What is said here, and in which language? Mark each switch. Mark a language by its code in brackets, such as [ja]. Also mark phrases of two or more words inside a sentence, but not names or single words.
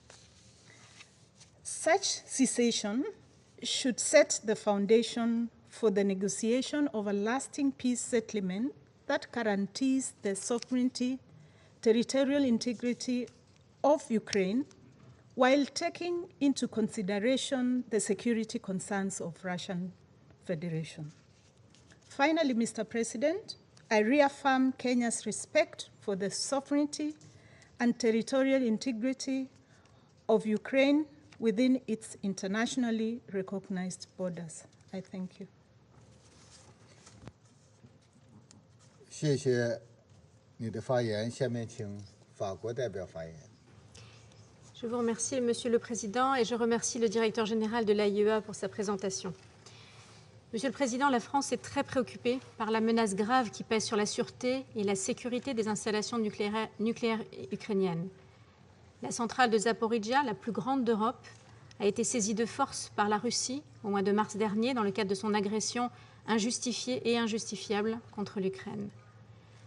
[en] Such cessation should set the foundation for the negotiation of a lasting peace settlement that guarantees the sovereignty, territorial integrity of Ukraine, while taking into consideration the security concerns of Russian Federation. Finally, Mr. President, I reaffirm Kenya's respect for the sovereignty and territorial integrity of Ukraine within its internationally recognized borders. I thank you. [zh] 谢谢你的发言。下面请法国代表发言。 [fr] Je vous remercie, Monsieur le Président, et je remercie le Directeur général de l'IAEA pour sa présentation. Monsieur le Président, la France est très préoccupée par la menace grave qui pèse sur la sûreté et la sécurité des installations nucléaires ukrainiennes. La centrale de Zaporizhzhia, la plus grande d'Europe, a été saisie de force par la Russie au mois de mars dernier dans le cadre de son agression injustifiée et injustifiable contre l'Ukraine.